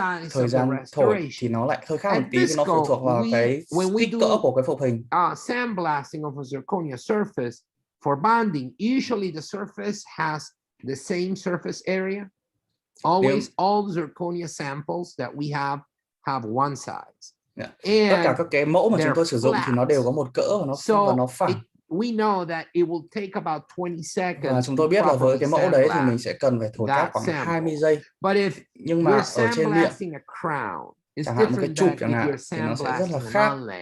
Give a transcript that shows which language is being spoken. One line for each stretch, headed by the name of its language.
Vietnamese: Thời gian thổi thì nó lại hơi khác một tí, nó phụ thuộc vào cái kích cỡ của cái phục hình.
English: Sandblasting of a zirconia surface for bonding, usually the surface has the same surface area. Always, all zirconia samples that we have one size.
Vietnamese: Tất cả các cái mẫu mà chúng tôi sử dụng thì nó đều có một cỡ và nó phẳng.
English: We know that it will take about 20 seconds.
Vietnamese: Và chúng tôi biết là với cái mẫu đấy thì mình sẽ cần phải thổi cát khoảng 20 giây. Nhưng mà ở trên miệng, chẳng hạn một cái chụp chẳng hạn, thì nó sẽ rất là khác.